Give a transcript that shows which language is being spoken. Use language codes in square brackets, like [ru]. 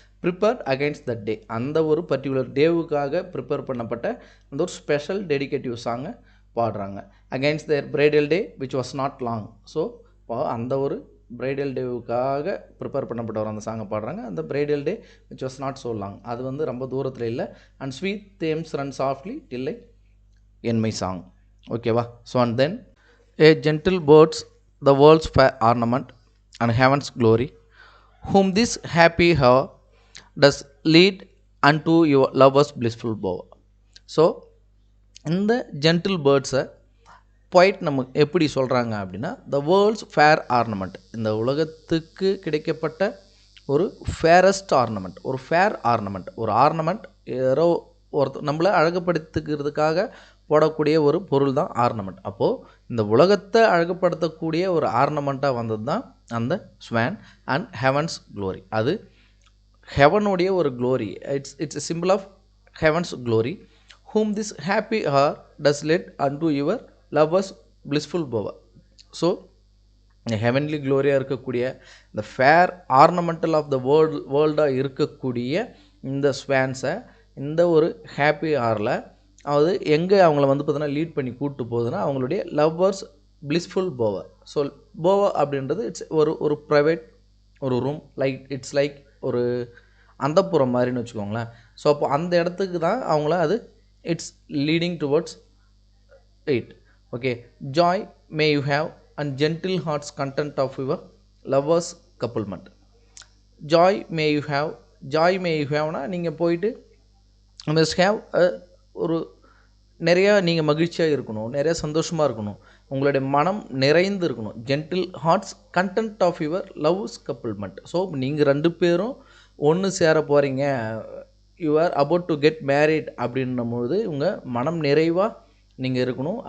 [ta] Prepared against that day, அந்த ஒரு particular டேவுக்காக prepare பண்ணப்பட்ட அந்த ஒரு ஸ்பெஷல் டெடிகேட்டிவ் சாங்கை பாடுறாங்க. [en] Against their bridal day which was not long. [ta] So அந்த ஒரு பிரைடல் டேவுக்காக ப்ரிப்பேர் பண்ணப்பட்ட ஒரு அந்த சாங்கை பாடுறாங்க. அந்த bridal day which was not so long, அது வந்து ரொம்ப தூரத்தில் இல்லை. [en] And sweet Thames run softly till I end my song. ஓகேவா, so and then a gentle birds the world's fair ornament and heaven's glory, whom this happy hour does lead unto your lover's blissful bower. [ta] So இந்த gentle பேர்ட்ஸை poet நம்ம எப்படி சொல்கிறாங்க அப்படின்னா [en] the world's fair ornament, [ta] இந்த உலகத்துக்கு கிடைக்கப்பட்ட ஒரு fairest ornament, ஒரு ஃபேர் ஆர்னமெண்ட், ஒரு ஆர்னமெண்ட் யாரோ நம்மளை அழகுபடுத்திக்கிறதுக்காக போடக்கூடிய ஒரு பொருள் தான் ஆர்னமெண்ட். அப்போது இந்த உலகத்தை அழகுப்படுத்தக்கூடிய ஒரு ஆர்னமெண்ட்டாக வந்தது தான் அந்த ஸ்வான் அண்ட் ஹெவன்ஸ் க்ளோரி. அது ஹெவனுடைய ஒரு glory, [en] It's a simple of heaven's glory. whom this happy hour does lead unto your lovers blissful bower. [ta] So இந்த ஹெவன்லி க்ளோரியாக இருக்கக்கூடிய இந்த ஃபேர் ஆர்னமெண்டல் ஆஃப் த வேர்ல்டாக இருக்கக்கூடிய இந்த ஸ்வான்ஸை இந்த ஒரு ஹாப்பி ஹாரில் அது எங்கே அவங்கள வந்து பார்த்தீங்கன்னா லீட் பண்ணி கூப்பிட்டு போகுதுன்னா அவங்களுடைய லவ்வர்ஸ் பிளிஸ்ஃபுல் போவர். ஸோ போவர் அப்படின்றது இட்ஸ் ஒரு ப்ரைவேட் ஒரு ரூம், இட்ஸ் லைக் ஒரு அந்தப்புறம் மாதிரின்னு வச்சுக்கோங்களேன். ஸோ அப்போ அந்த இடத்துக்கு தான் அவங்கள அது [en] it's leading towards it. Okay, joy may you have and gentle hearts content of your lovers couplement. [ta] joy may you have, joy may you haveனா நீங்கள் போயிட்டு must have ஒரு நிறையா நீங்கள் மகிழ்ச்சியாக இருக்கணும், நிறையா சந்தோஷமாக இருக்கணும், உங்களுடைய மனம் நிறைந்து இருக்கணும். [en] Gentle hearts content of your loves couplement. [ta] So நீங்கள் ரெண்டு பேரும் ஒன்று சேர போகிறீங்க, [en] you are about to get married [ta] அப்படின்னும்போது உங்கள் மனம் நிறைவாக நீங்கள் இருக்கணும்.